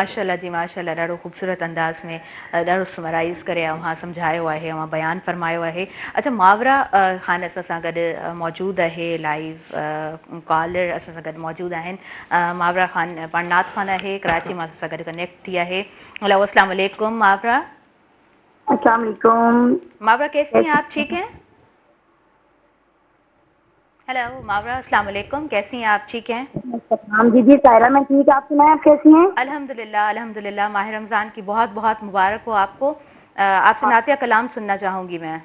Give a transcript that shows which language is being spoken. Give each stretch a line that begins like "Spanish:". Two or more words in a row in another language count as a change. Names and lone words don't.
Sindhi: माशाल्लाह जी माशाल्लाह, ॾाढो ख़ूबसूरत अंदाज़ में ॾाढो समराइज़ करे ऐं सम्झायो आहे ऐं बयानु फरमायो आहे। अच्छा, मावरा ख़ान असां सां गॾु मौजूदु आहे, लाइव कॉलर असां सां गॾु मौजूदु आहिनि। मावरा ख़ान पाण नात ख़ान आहे, कराची मां असां सां गॾु कनेक्ट थी आहे। हेलो,
Arabic: السلام عليكم मावरा। السلام عليكم
Urdu: ماورا، کیسی ہیں آپ؟ ٹھیک ہیں? हेलो मावरा,
Arabic: السلام عليكم,
Urdu: کیسی ہیں آپ? ٹھیک ہیں? جی جی سائرہ، میں ٹھیک، آپ سنائیں، آپ کیسی ہیں?
Arabic: الحمد لله الحمد لله,
Urdu: ماہ رمضان کی بہت بہت مبارک ہو آپکو. آپ سے نعتیہ کلام سننا چاہوں گی میں.